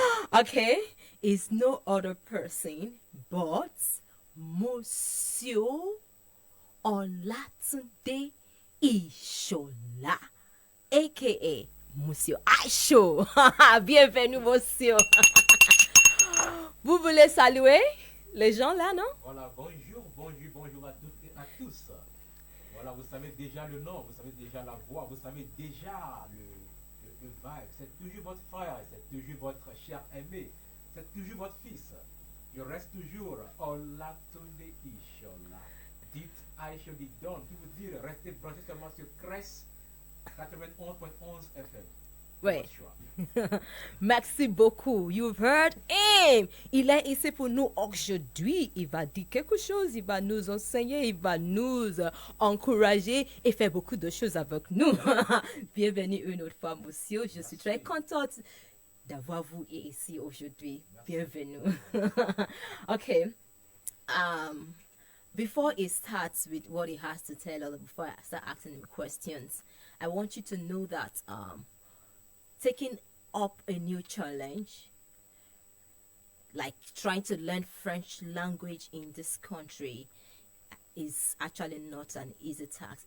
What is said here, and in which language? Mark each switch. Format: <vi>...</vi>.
<en>Okay, he's no other person but Monsieur Olatunde Ishola, aka Monsieur I-Show.</en> <fr>Bienvenue, monsieur. Vous voulez saluer les gens là, non? Voilà, bonjour à toutes et à tous. Voilà, vous savez déjà le nom, vous savez déjà la voix, vous savez déjà le vibe. C'est toujours votre frère, c'est toujours votre cher aimé, c'est toujours votre fils. Je reste toujours Olatunde Ishola. Dites I-Show dit done, qui vous dit restez branché seulement sur Crest 91.11 FM. Ouais. Merci beaucoup.</fr> <en>You've heard him.</en> <fr>Il est ici pour nous aujourd'hui. Il va dire quelque chose, il va nous enseigner, il va nous encourager et faire beaucoup de choses avec nous. Bienvenue une autre fois, monsieur. Je suis très contente d'avoir vous ici aujourd'hui. Bienvenue. Okay.</fr> <en>Before he starts with what he has to tell us, before I start asking him questions, I want you to know that taking up a new challenge, like trying to learn French language in this country, is actually not an easy task.</en>